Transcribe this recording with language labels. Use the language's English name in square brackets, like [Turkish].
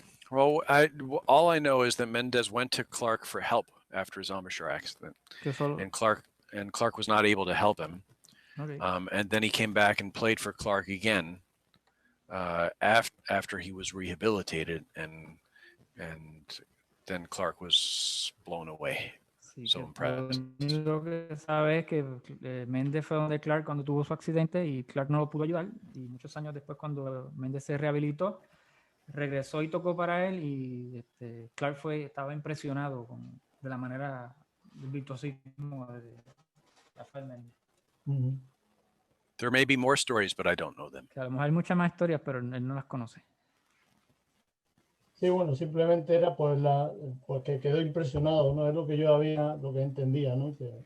[English] Well, all I know is that Mendez went to Clark for help after his embouchure accident, and Clark was not able to help him. Okay. And then he came back and played for Clark again after he was rehabilitated, and then Clark was blown away. [Spanish] Sí, [English] So impressed. [Spanish] Lo que sabe es que Mendez fue donde Clark cuando tuvo su accidente y Clark no lo pudo ayudar, y muchos años después cuando Mendez se rehabilitó regresó y tocó para él, y Clark estaba impresionado de la manera del virtuosismo de Rafael Mendez. [English] There may be more stories, but I don't know them. [Spanish] Que a lo mejor hay muchas más historias, pero él no las conoce. Sí, bueno, simplemente era porque quedó impresionado, ¿no? Es lo que lo que entendía, ¿no?